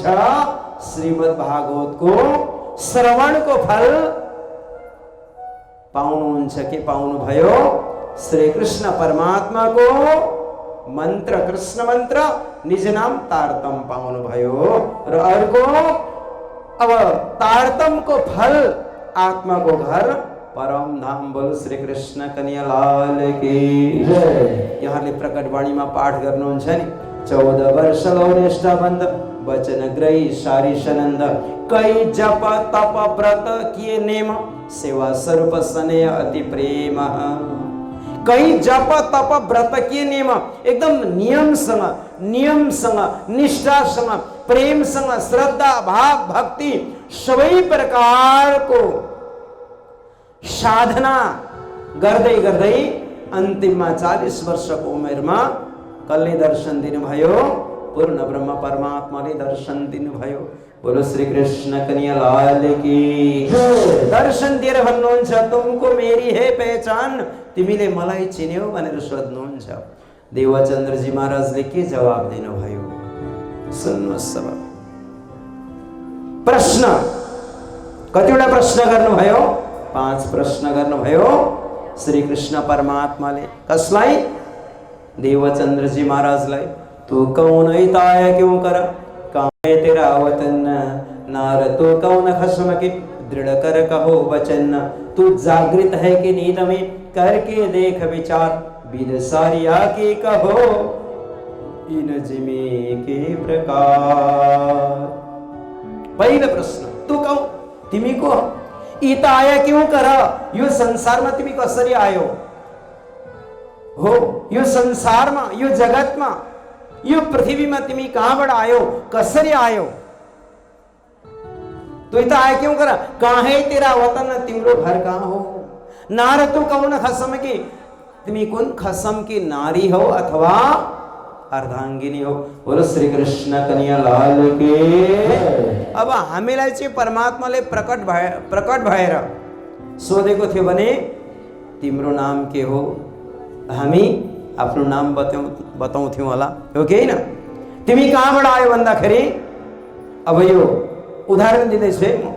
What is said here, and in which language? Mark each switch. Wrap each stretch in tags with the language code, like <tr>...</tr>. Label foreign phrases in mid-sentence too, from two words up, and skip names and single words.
<ne>श्रीमद् भागवतको श्रवणको फल पाउनुहुन्छ कि पाउनुभयो? श्री कृष्ण परमात्माको मन्त्र, कृष्ण मन्त्र, निज नाम तारतम पाउनुभयो र अर्को अब तारतमको फल आत्माको घर परम धाम।</ne> <hi>बोलो श्री कृष्ण कन्हैया लाल की जय।</hi> <ne>यहाँले प्रकट वाणीमा पाठ गर्नुहुन्छ नि,</ne> <hi>14 वर्ष लौनेष्ठ बन्द वचन ग्रही सारी सनन्द, कई जप तप व्रत किए नेम, सेवा स्वरूप सने अति प्रेम। कई जप तप व्रत किए नेम,</hi> <ne>एकदम नियमसँग, निष्ठासँग, प्रेमसँग, श्रद्धा भाव भक्ति सबै प्रकारको साधना गर्दै गर्दै अन्तिममा 40 वर्षको उमेरमा कसले दर्शन दिनुभयो? पूर्ण ब्रह्म परमात्माले दर्शन दिनुभयो।</ne> <hi>बोलो श्री कृष्ण कन्हैया लाल की।</hi> <ne>दर्शन दिएर भन्नुहुन्छ,</ne> <hi>तुमको मेरी है पहचान,</hi> <ne>तिमीले मलाई चिन्यौ भनेर सोध्नुहुन्छ। देवचन्द्रजी महाराजले के जवाब दिनुभयो? सुन्नुहोस् सब। प्रश्न कतिवटा प्रश्न गर्नुभयो? 5 प्रश्न गर्नुभयो श्री कृष्ण परमात्माले। कसलाई? देवचन्द्रजी महाराजलाई।</ne> <hi>तू कौन इताया क्यों कर, कहाँ है तेरा वतन, नार तू कौन खस्म की, दृढ़ कर कहो वचन, तू जागृत है कि नींद में, करके देख विचार, विद सारिया के कहो इन जिमे के प्रकार।</hi> <ne>पहिलो प्रश्न,</ne> <hi>तू कौन?</hi> <ne>तिमी को?</ne> <hi>इता आया क्यों कर?</hi> <ne>यो संसारमा तिमी कसरी आयो हो? यो संसारमा, यो जगतमा, यो पृथ्वीमा तिमी कहाँबाट आयो? कसरी आयो?</ne> <hi>तू इता आया क्यों कर? कहाँ है तेरा वतन,</hi> <ne>तिम्रो घर कहाँ हो?</ne> <hi>नार तू कौन खसम की,</hi> <ne>तिमी कुन</ne> <hi>खसम की</hi> <ne>नारी हो अथवा अर्धांगिनी हो?</ne> <hi>बोलो श्री कृष्ण कन्हैया लाल के।</hi> <ne>अब हामीलाई चाहिँ परमात्माले प्रकट भएर सोधेको थियो भने तिम्रो नाम के हो? हामी आफ्नो नाम बताउँथ्यौं होला, हो कि हैन? तिमी कहाँबाट आयो भन्दाखेरि अब यो उदाहरण दिँदैछु है म।</ne>